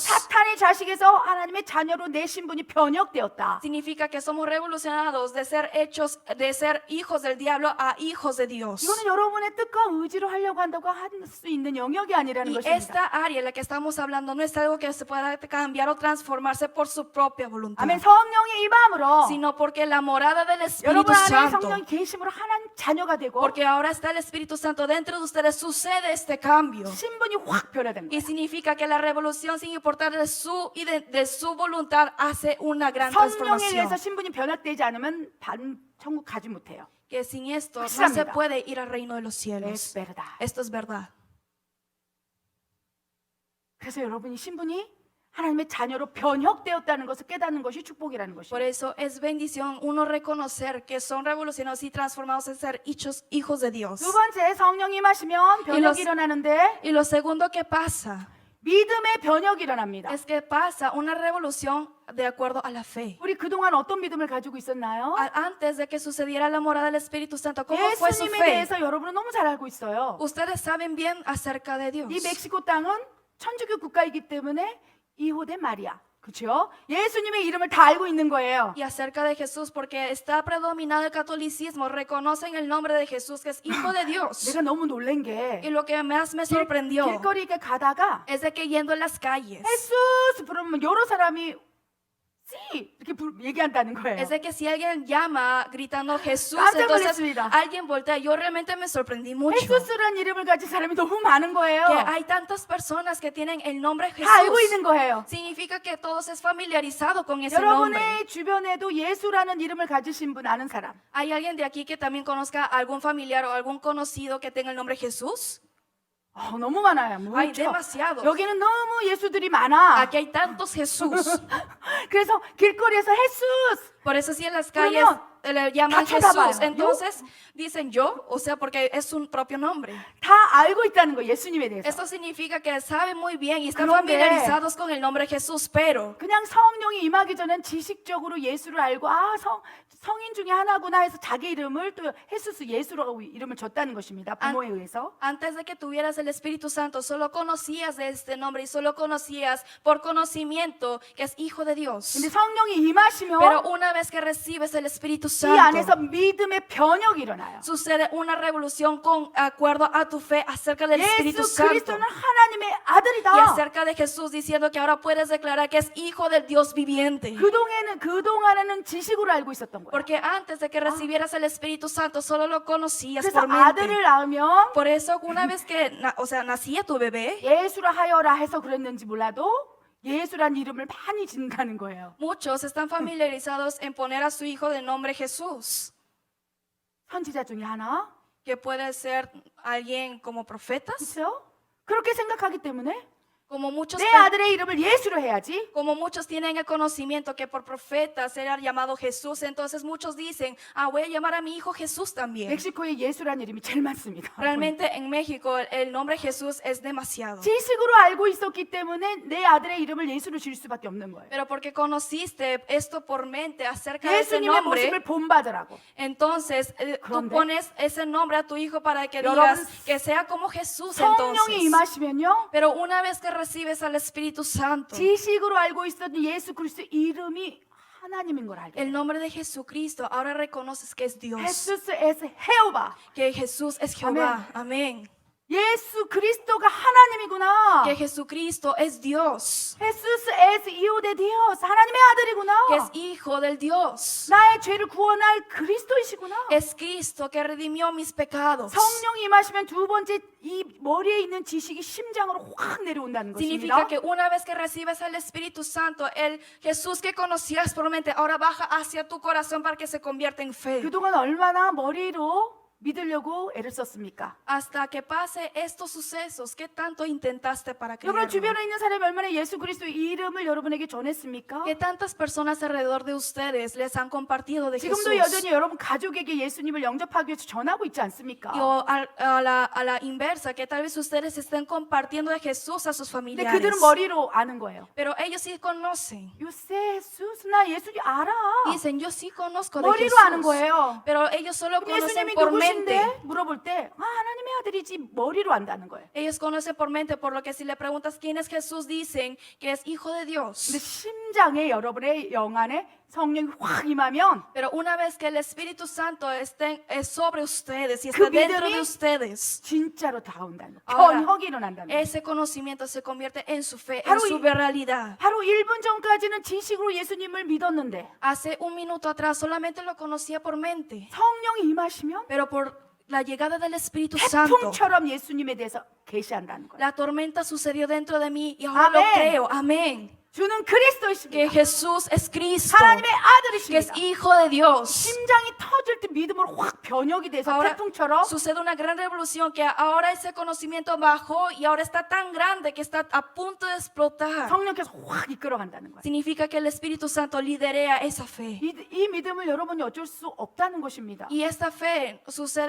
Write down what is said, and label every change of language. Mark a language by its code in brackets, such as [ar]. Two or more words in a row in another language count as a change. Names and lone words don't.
[ko] 사탄의 자식에서 하나님의 자녀로 내 신분이 변혁되었다. [es] Significa que somos revolucionados de ser hechos, de ser hijos del diablo a hijos de Dios. [ko] 이거는 여러분의 뜻과 의지로 하려고 한다고 할 수 있는 영역이 아니라는 [es] Y [ko] 것입니다. [es] esta área en la que estamos hablando no es algo que se pueda cambiar o transformarse por su propia voluntad, [ko] 아멘. 성령의 임함으로 [es] sino porque la morada del Espíritu [ko] 여러분 안에 [es] Santo, [ko] 성령이 계심으로 하나님 자녀가 되고 [es] porque ahora está el Espíritu Santo dentro de ustedes, sucede este cambio. [ko] 신분이 확 변화된 [es] Y [ko] 거예요. [es] significa que la revolución, sin importar de su voluntad, hace una gran [ko] 성령에 [es] transformación. [ko] 의해서 신분이 변화되지 않으면 반 천국 가지 못해요. [es] Que sin esto no se [ko] 확실합니다. [es] puede ir al reino de los Es cielos. verdad. Esto es verdad. [ko] 그래서 여러분이 신분이 하나님의 자녀로 변혁되었다는 것을 깨닫는 것이 축복이라는 [es] Por [ko] 것입니다. [es] eso es bendición uno reconocer que son revolucionados y transformados en ser hijos de Dios. [ko] 두 번째 성령이 임하시면 변혁이 일어나는데 [es] Y lo segundo que pasa [ko] 믿음의 변혁이 일어납니다. [es] es que pasa una revolución de acuerdo a la fe. [ko] 우리 그동안 어떤 믿음을 가지고 있었나요? [es] Antes de que sucediera la morada del Espíritu Santo, ¿cómo fue su [ko] 예수님에 [es] fe? [ko] 대해서 여러분은 너무 잘 알고 있어요. [es] Ustedes saben bien acerca de Dios. [ko] 이 멕시코 땅은 천주교 국가이기 때문에 [es] hijo de María. [ko] 그렇죠? 예수님의 이름을 다 알고 있는 거예요. [es] Y acerca de Jesús, porque está predominado el catolicismo, reconocen el nombre de Jesús, que es Hijo de Dios. [ko] 내가 너무 놀란 게 [es] Y lo que más me sorprendió [ko] 길거리에 가다가 [es] es de que yendo en las calles, [ko] 예수스 부르면 여러 사람이 sí 이렇게 얘기한다는 거예요. [es] es de que si alguien llama gritando Jesús, [ko] 깜짝 [es] entonces [ko] 놀랐습니다. [es] alguien voltea. Yo realmente me sorprendí mucho. [ko] 예수스란 이름을 가진 사람이 너무 많은 거예요. [es] Que hay tantas personas que tienen el nombre [ko] 다 알고 [es] Jesús. [ko] 있는 거예요. [es] Significa que todos es familiarizado con ese nombre. [ko] 여러분의 주변에도 예수라는 이름을 가지신 분 아는 사람. [es] ¿Hay alguien de aquí que también conozca algún familiar o algún conocido que tenga el nombre Jesús? [ko] 너무 많아요. [es] Hay [ko] 무척. [es] demasiados. [ko] 여기는 너무 예수들이 많아. [es] Aquí hay tantos Jesús. [ko] 그래서 길거리에서 예수스 [es] Por eso si en las calles le llaman [ko] 다 쳐다봐요. [es] Jesús, entonces dicen yo, o sea, porque es un propio nombre. [ko] 다 알고 있다는 거 예수님에 대해서. [es] Esto significa que saben muy bien y están [ko] 그런데 [es] familiarizados con el nombre Jesús, pero [ko] 그냥 성령이 임하기 전엔 지식적으로 예수를 알고 성인 중에 하나구나 해서 자기 이름을 또 예수스 예수라고 이름을 줬다는 것입니다. 부모에 의해서. [es] antes de que tuvieras el Espíritu Santo, solo conocías de este nombre y solo conocías por conocimiento que es Hijo de Dios. [ko] 근데 성령이 임하시면 [es] Pero una vez que recibes el Espíritu [ko] 이 안에서 [es] Santo, [ko] 믿음의 변혁이 일어나요. [es] sucede una revolución con acuerdo a tu fe acerca del Espíritu [ko] 예수 [es] Santo [ko] 그리스도는 하나님의 [es] y [ko] 아들이다. [es] acerca de Jesús, diciendo que ahora puedes declarar que es Hijo del Dios viviente. [ko] 그동안에는 지식으로 알고 있었던 거예요. [es] Porque antes de que recibieras el Espíritu Santo solo lo conocías [ko] 그래서 [es] por mente. [ko] 아들을 낳으면 [es] Por eso una vez que nacía tu bebé, [ko] 예수라 하여라 해서 그랬는지 몰라도 예수란 이름을 많이 짓는다는 거예요. [es] muchos están familiarizados en poner a su hijo de nombre Jesús, [ko] 선지자 중에 하나. [es] que puede ser alguien como profetas. [ko] 그렇죠? 그렇게 생각하기 때문에 [es] Como muchos, [ko] 내 아들의 이름을 예수로 해야지. [es] como muchos tienen el conocimiento que por profetas era llamado Jesús, entonces muchos dicen, voy a llamar a mi hijo Jesús también. [ko] 멕시코에 예수란 이름이 제일 많습니다. [es] Realmente en México el nombre Jesús es demasiado. [ko] 지식으로 알고 있었기 때문에 내 아들의 이름을 예수로 지을 수밖에 없는 거예요. [es] Pero porque conociste esto por mente acerca de ese [ko] 예수님의 [es] nombre, [ko] 모습을 본받으라고. [es] entonces tú [ko] 그런데 [es] pones ese nombre a tu hijo para que [ko] 여러분, [es] digas que sea como Jesús [ko] 성령이 [es] entonces. [ko] 임하시면요. [es] Pero una vez que recibes al Espíritu Santo, [ko] 지식으로 알고 있었던 예수 그리스도 이름이 하나님인 걸 알게 [es] el [ko] 돼요. [es] nombre de Jesucristo, ahora reconoces que es Dios, Jesús es Jehová. que Jesús es Jehová. Amén. [ko] 예수 그리스도가 하나님이구나. [es] Que Jesucristo es Dios, Jesús es hijo de Dios [ko] 하나님의 아들이구나. [es] que es Hijo del Dios. [ko] 나의 죄를 구원할 그리스도이시구나. [es] Es Cristo que redimió mis pecados. [ko] 성령이 임하시면 두 번째 이 머리에 있는 지식이 심장으로 확 내려온다는 [es] Significa [ko] 것입니다. [es] que una vez que recibes al Espíritu Santo, el Jesús que conocías por mente ahora baja hacia tu corazón para que se convierta en fe. [ko] 그동안 얼마나 머리로 믿으려고 애를 썼습니까? [es] Hasta que pase estos sucesos, ¿qué tanto intentaste para [ko] 여러분 [es] creerlo? [ko] 주변에 있는 사람이 얼마나 예수 그리스도의 이름을 여러분에게 전했습니까? [es] ¿Qué tantas personas alrededor de ustedes les han compartido de Jesús? [ko] 지금도 여전히 여러분 가족에게 예수님을 영접하기 위해서 전하고 있지 않습니까? [es] Y o a la inversa, que tal vez ustedes estén compartiendo de Jesús a sus [ko] 근데 [es] familiares. [ko] 그들은 머리로 아는 거예요. [es] Pero ellos sí conocen. [ko] 요새 예수 나 예수님 알아. [es] Dicen, yo sí conozco de [ko] 머리로 [es] Jesús. [ko] 아는 거예요. [es] Pero ellos solo [ko] 그럼 [es] conocen [ko] 예수님이 [es] por mente. [ko] 누구신데? 물어볼 때 하나님의 아들이지 머리로 안다는 거예요. [es] Ellos conocen por mente, por lo que si le preguntas quién es Jesús, dicen que es hijo de [ko] 근데 [es] Dios. [ko] 심장에 여러분의 영 안에 성령이 확 임하면 [es] Pero una vez que el Espíritu Santo esté sobre ustedes y [ko] 그 [es] está dentro [ko] 믿음이 [es] de ustedes, [ko] 진짜로 다온다는 거예요. [es] Ahora, [ko] 변혁이 일어난다는 거예요. [es] ese conocimiento se convierte en su fe, en [ko] 바로 [es] su realidad. [ko] 바로 1분 전까지는 지식으로 예수님을 믿었는데 [es] Hace un minuto atrás solamente lo conocía por mente, [ko] 성령이 임하시면 [es] pero por la llegada del Espíritu Santo, [ko] 태풍처럼 예수님에 대해서 계시한다는 거예요. [es] la tormenta sucedió dentro de mí y ahora lo Amén. creo. Amén. [ko] 주는 그리스도이십니다. [es] Que Jesús es Cristo, [ko] 하나님의 [es] que es [ko] 아들이십니다. [es] Hijo de Dios. [ko] 심장이 터질 때 믿음으로 확 변혁이 돼서 [es] Ahora [ko] 태풍처럼 [es] sucede una gran revolución que ahora ese conocimiento bajó y ahora está tan grande que está a punto de explotar. [ko] 성령께서 확 이끌어간다는 거예요. [es] Significa que el Espíritu Santo liderea esa fe. [ko] 이 믿음을 여러분이 어쩔 수 없다는 것입니다. [es] Y esta fe sucede